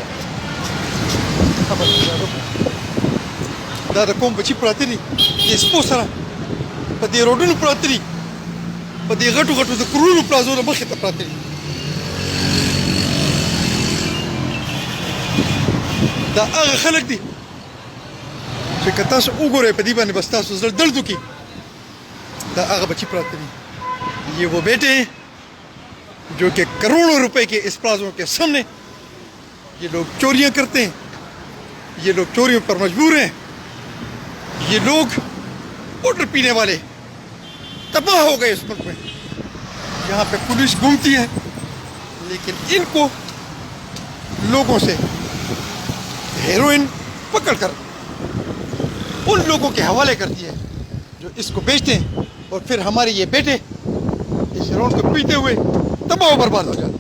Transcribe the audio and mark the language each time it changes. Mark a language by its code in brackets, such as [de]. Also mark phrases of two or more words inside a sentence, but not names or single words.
[ps] دا د کوم بچی پراته دي د سپو سره په دې روډونو پراته دي په دې غټو د کروڑو پلازو نه مخې ته پراته دي دا هغه خلک دي چې که تاسو وګورئ په دې باندې بس تاسو زړه درد وکړي دا هغه بچی پراته دي [ur] یہ وہ بیٹے ہیں جو کہ کروڑوں روپے کے اس پلازوں کے سامنے یہ لوگ چوریاں کرتے ہیں یہ لوگ چوریوں پر مجبور ہیں یہ لوگ پاؤڈر پینے والے تباہ ہو گئے اس ملک میں یہاں پہ پولیس گھومتی ہے لیکن انکو لوگوں سے ہیروئن پکڑکر ان لوگوں کے حوالے کرتی ہے جو اسکو بیچتے ہیں اور پھر ہمارے یہ بیٹے اس ہیروئن کو پیتے ہوئے تباہ برباد ہو جاتے.